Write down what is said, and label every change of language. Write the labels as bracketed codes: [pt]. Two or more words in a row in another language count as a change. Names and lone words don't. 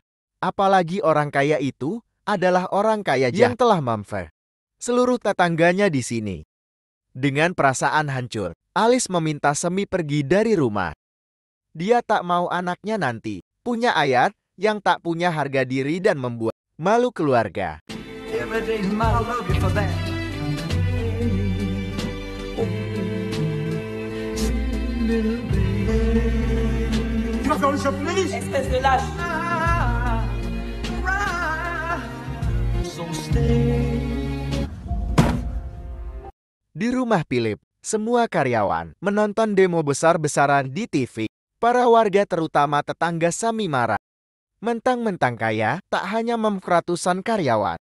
[id] Apalagi orang kaya itu adalah orang kaya yang telah manfaat seluruh tetangganya di sini. Dengan perasaan hancur, Alice meminta Sammy pergi dari rumah. Dia tak mau anaknya nanti punya ayah yang tak punya harga diri dan membuat malu keluarga. [fr] Tu vas faire le chapelet, espèce de lâche. [id] Di rumah Philip, semua karyawan menonton demo besar-besaran di TV. Para warga terutama tetangga Sammy marah. Mentang-mentang kaya, tak hanya ratusan karyawan.